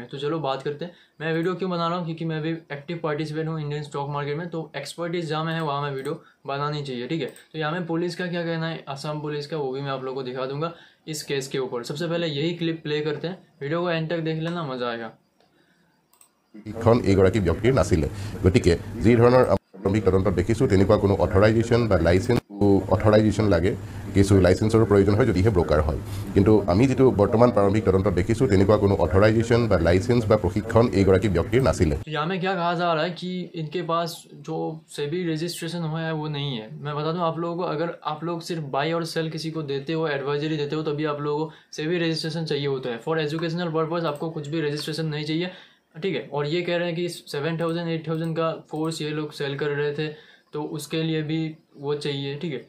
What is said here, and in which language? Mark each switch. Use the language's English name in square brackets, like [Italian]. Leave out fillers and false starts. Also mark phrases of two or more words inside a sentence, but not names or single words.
[Hindi] तो चलो बात करते हैं। मैं वीडियो क्यों बना रहा हूँ, क्योंकि मैं भी [English] active participant [Hindi] हूँ [English] Indian stock market [Hindi] में, तो एक्सपर्टीज जहाँ में है वहाँ में वीडियो बनानी चाहिए, ठीक है। तो यहाँ में पुलिस का क्या कहना है, असम पुलिस का, वो भी मैं आप लोगों को दिखा दूंगा इस केस के ऊपर। सबसे पहले यही क्लिप प्ले करते हैं, वीडियो को एंड तक देख लेना, मजा आएगा। [Assamese] খন এইগৰাকী ব্যক্তিৰ নাছিলে, গতিকে যি ধৰণৰ প্ৰাৰম্ভিক তদন্তত দেখিছোঁ তেনেকুৱা কোনো অথৰাইজেশ্যন বা অথৰাইজেশ্যন লাগে, কিছু লাইচেন্সৰ প্ৰয়োজন হয় যদিহে ব্ৰকাৰ হয়। কিন্তু আমি যিটো বৰ্তমান প্ৰাৰম্ভিক তদন্তত দেখিছোঁ তেনেকুৱা কোনো অথৰাইজেশ্যন বা লাইচেন্স বা প্ৰশিক্ষণ এইগৰাকী ব্যক্তিৰ নাছিলে। [Hindi] यहाँ में क्या कहा जा रहा है कि इनके पास जो सेबी रजिस्ट्रेशन हुआ है वो नहीं है। मैं बता दूं आप लोगों को, अगर आप लोग सिर्फ बाई और सेल किसी को देते हो, एडवाइजरी देते हो, तभी आप लोगों को सेबी रजिस्ट्रेशन चाहिए होता है। [English] for educational purpose [Hindi] आपको कुछ भी रजिस्ट्रेशन नहीं चाहिए, ठीक है। और ये कह रहे हैं कि 7,000 8,000 का कोर्स ये लोग सेल कर रहे थे, तो उसके लिए भी वो चाहिए, ठीक है।